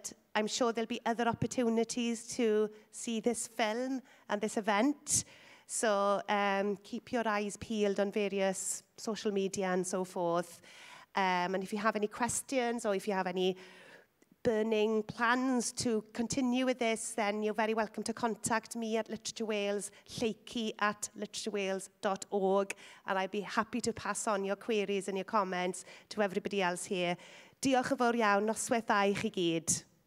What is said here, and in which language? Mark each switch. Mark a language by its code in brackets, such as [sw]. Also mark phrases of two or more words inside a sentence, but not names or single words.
[en] I'm sure there'll be other opportunities to see this film and this event. So keep your eyes peeled on various social media and so forth. And if you have any questions, or if you have any burning plans to continue with this, then you're very welcome to contact me at Literature Wales, lleucu@literaturewales.org, and I'd be happy to pass on your queries and your comments to everybody else here. [cy] Diolch yn fawr iawn, noswaith dda i chi gyd.